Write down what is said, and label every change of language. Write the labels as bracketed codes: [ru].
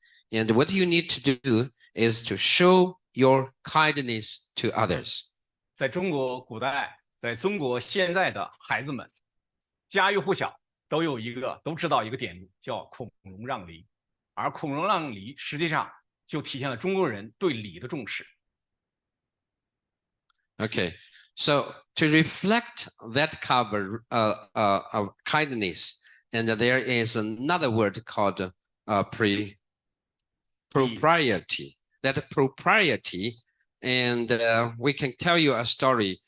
[en] And what you need to do is to show your kindness to others. [zh] 在中国古代，在中国现在的孩子们，家喻户晓，都知道一个典故，叫孔融让梨。而孔融让梨实际上就体现了中国人对礼的重视。 [en] Okay, so to reflect that cover of kindness, and there is another word called propriety. That propriety, and we can tell you a story.